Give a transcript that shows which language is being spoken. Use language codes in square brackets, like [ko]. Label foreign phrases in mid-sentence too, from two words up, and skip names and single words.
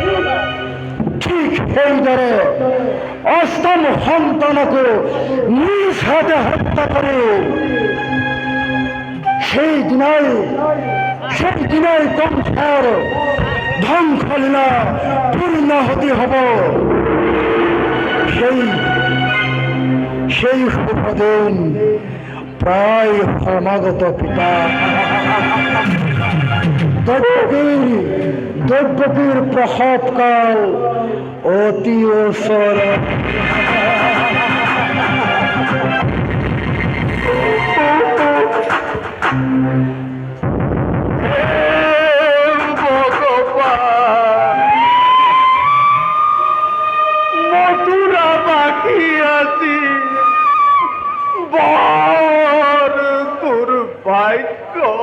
[as] সেইদৰে অষ্টম সন্তানকো নিজ হাতে হত্যা কৰি সেইদিনাই কংসৰ ধ্বংসলীলা পূৰ্ণাহুতি হ'ব সেই শুভদিন প্রায় সমাগত পিতা। দৈব্যকীর প্রসবকাল অতি ওসর। মথুরা বাকি আছি বর দুর্ভাগ্য